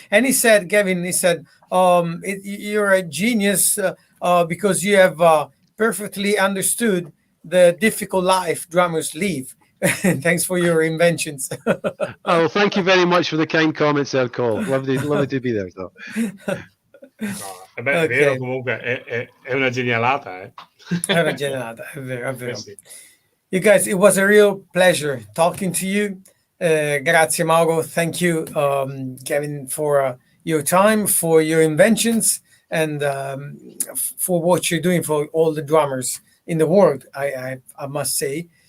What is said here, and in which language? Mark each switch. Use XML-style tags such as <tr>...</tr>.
<en>And he said, Gavin, you're a genius because you have perfectly understood the difficult life drummers live. Thanks for your inventions. Oh, thank you very much for the kind comments, Ercole. Lovely to be there. So.</en> <it>No, è vero, comunque è una genialata, eh. È una genialata, è vero, è vero. Sì.</it> <en>You guys, it was a real pleasure talking to you.</en> <it>Grazie,</it> <en>Mauro. Thank you, Kevin, for your time, for your inventions, and for what you're doing for all the drummers in the world, I must say.</en>